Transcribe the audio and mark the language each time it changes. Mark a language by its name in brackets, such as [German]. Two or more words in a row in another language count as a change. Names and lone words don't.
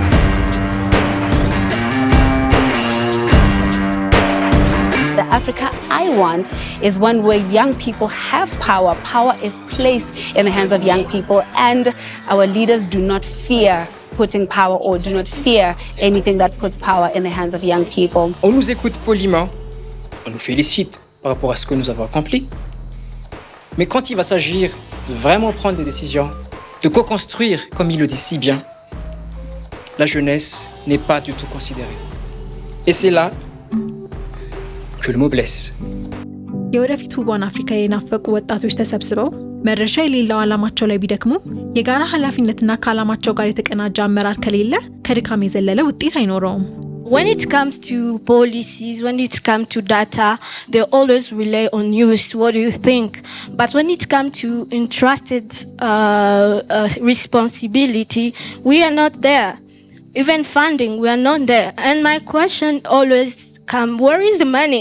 [English] The Africa I want is one where young people have power. Power is placed in the hands of young people, and our leaders do not fear putting power or do not fear anything that puts power in the hands of young people. [French] On nous écoute poliment, on nous félicite par rapport à ce que nous avons accompli, mais quand il va s'agir de vraiment prendre des décisions, de co-construire, comme il le dit si bien, la jeunesse n'est pas du tout considérée. Et c'est là que le mot blesse. [Amharic] የወደፊት ውቧን አፍሪካ የናፈቁ ወጣቶች ተሰብስበው መድረሻ የሌለው ዓላማቸው ላይ ቢደክሙ የጋራ ኃላፊነትና ከዓላማቸው ጋር የተቀናጀ አመራር ከሌለ ከድካም የዘለለ ውጤት አይኖረውም። [English] When it comes to policies, when it comes to data, they always rely on youth. What do you think? But when it comes to entrusted responsibility, we are not there. Even funding, we are not there. And my question always comes, where is the money?